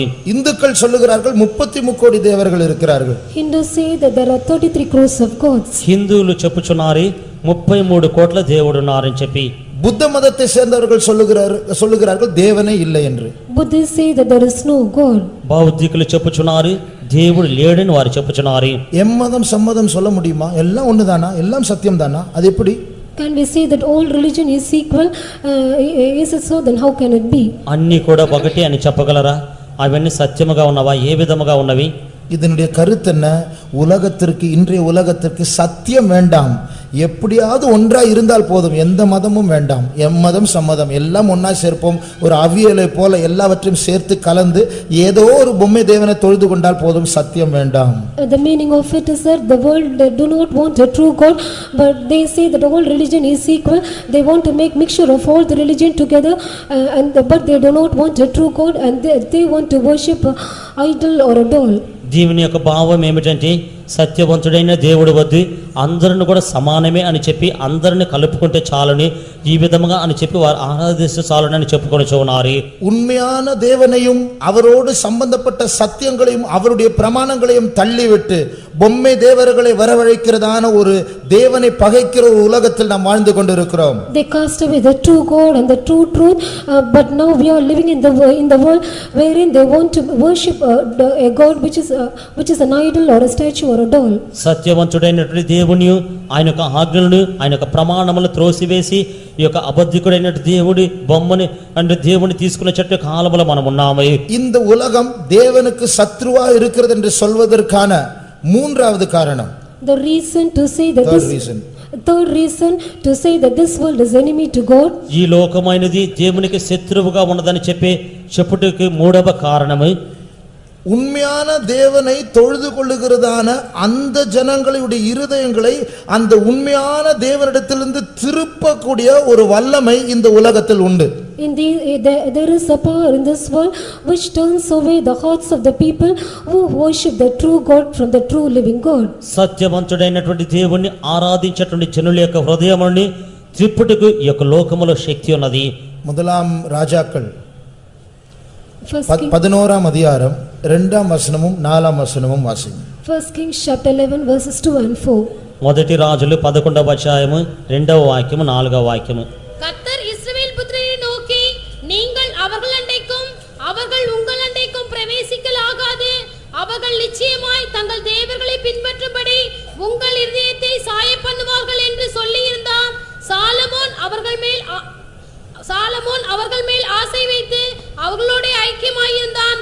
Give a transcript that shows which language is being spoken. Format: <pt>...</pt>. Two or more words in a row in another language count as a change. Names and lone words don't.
<ta>இந்துக்கள் சொல்லுகிறார்கள் 33 கோடி தேவர்கள் இருக்கிறார்கள்.</ta> <en>Hindus say that there are 33 crores of gods.</en> <te>హిందువులు చెప్పుచున్నారు 33 కోట్ల దేవుడు ఉన్నారని చెప్పి.</te> <ta>புத்த மதத்தை சேர்ந்தவர்கள் சொல்லுகிறார்கள் தேவனே இல்லை என்று.</ta> <en>Buddhists say that there is no God.</en> <te>బౌద్ధికులు చెప్పుచున్నారు దేవుడు లేడని వారు చెప్పుచున్నారు.</te> <ta>எம்மதம் சம்மதம் சொல்ல முடியுமா? எல்லாம் ஒண்ணுதானா? எல்லாம் சத்தியம் தானா? அது எப்படி?</ta> <en>Can we say that all religion is equal? Is it so? Then how can it be?</en> <te>అన్ని కూడా ఒకటి అని చెప్పగలరా? అవన్నీ సత్యముగా ఉన్నవా? ఏ విధముగా ఉన్నవి?</te> <ta>இதனுடைய கருத்து என்ன? உலகத்திற்கு, இன்றைய உலகத்திற்கு சத்தியம் வேண்டாம், எப்படியாவது ஒன்றா இருந்தால் போதும், எந்த மதமும் வேண்டாம், எம்மதம் சம்மதம் எல்லாம் ஒன்னா சேர்ப்போம், ஒரு அவியலை போல எல்லாவற்றையும் சேர்த்து கலந்து ஏதோ ஒரு பொம்மை தேவனை தொழுது கொண்டால் போதும், சத்தியம் வேண்டாம்.</ta> <en>The meaning of it is that the world they do not want a true God, but they say that all religion is equal. They want to make mixture of all the religion together, but they do not want a true God, and they want to worship a idol or a doll.</en> <te>దీవుని యొక్క భావం ఏమిటంటే సత్యవంతుడైన దేవుడు వద్దు అందరిని కూడా సమానమే అని చెప్పి అందరిని కలుపుకుంటే చాలని ఈ విధముగా అని చెప్పి వారు ఆరాధిస్తే చాలని అని చెప్పుకొని ఉన్నారు.</te> <ta>உண்மையான தேவனையும் அவரோடு சம்பந்தப்பட்ட சத்தியங்களையும் அவருடைய பிரமாணங்களையும் தள்ளிவிட்டு பொம்மை தேவர்களை வரவழைக்கிறதான ஒரு தேவனை பகைக்கிற ஒரு உலகத்தில் நாம் வாழ்ந்து கொண்டிருக்கிறோம்.</ta> <en>They cast away the true God and the true truth, but now we are living in the world wherein they want to worship a God which is an idol or a statue or a doll.</en> <te>సత్యవంతుడైనటువంటి దేవుని ఆయన యొక్క ఆజ్ఞలను ఆయన యొక్క ప్రమాణములను త్రోసివేసి ఈ యొక్క అబద్ధికుడైనటువంటి దేవుడి బొమ్మని అంటే దేవుని తీసుకున్న చెట్టు కాలములో మనం ఉన్నాము.</te> <ta>இந்த உலகம் தேவனுக்கு சத்ருவா இருக்கிறது என்று சொல்வதற்கான மூன்றாவது காரணம்,</ta> <en>The reason to say that third reason to say that this world is enemy to God.</en> <te>ఈ లోకమైనది దేవునికి శత్రువుగా ఉన్నదని చెప్పుటకు మూడవ కారణము,</te> <ta>உண்மையான தேவனை தொழுது கொள்ளுகிறதான அந்த ஜனங்களுடைய இருதயங்களை அந்த உண்மையான தேவனிடத்திலிருந்து திருப்பக்கூடிய ஒரு வல்லமை இந்த உலகத்தில் உண்டு.</ta> <en>There is a power in this world which turns away the hearts of the people who worship the true God from the true living God.</en> <te>సత్యవంతుడైనటువంటి దేవుణ్ణి ఆరాధించేటువంటి జనుల యొక్క హృదయముని త్రిప్పుటకు ఈ యొక్క లోకములో శక్తి ఉన్నది.</te> <ta>முதலாம் ராஜாக்கள்</ta> <en>First</en> <ta>11ஆம் அதிகாரம் 2ஆம் வசனமும் 4ஆம் வசனமும் வாசிங்க.</ta> <en>First Kings chapter 11 verses 2 and 4.</en> <te>మొదటి రాజులు 11వ అధ్యాయము 2వ వాక్యము 4వ వాక్యము.</te> <ta>கர்த்தர் இஸ்ரவேல் புத்திரரை நோக்கி, நீங்கள் அவர்கள் அண்டைக்கும் அவர்கள் உங்கள் அண்டைக்கும் பிரவேசிக்கலாகாது. அவர்கள் நிச்சயமாய் தங்கள் தேவர்களை பின்பற்றும்படி உங்கள் இருதயத்தை சாய பண்ணுவார்கள் என்று சொல்லி இருந்தார். சாலமோன் அவர்கள் மேல் ஆசை வைத்து அவர்களோட ஐக்கியமாயிருந்தான்.</ta>